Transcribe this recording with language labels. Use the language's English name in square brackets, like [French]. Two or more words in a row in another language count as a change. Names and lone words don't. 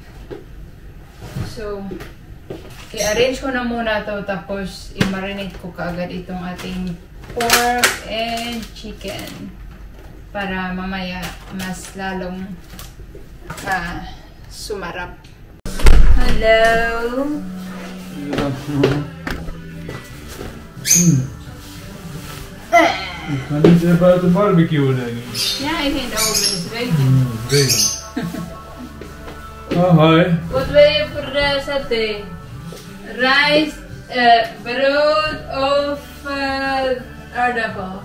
[Filipino] So, i-arrange ko na muna to tapos i-marinate ko kaagad itong ating [English] pork and chicken [Filipino] para mamaya mas lalong sumarap. [Dutch] Hello! Maar niet buiten barbecue, denk ik. Ja, ik ging de oven is ready. Oh, hi. Wat wil je voor de satay? Rijst, brood of aardappel?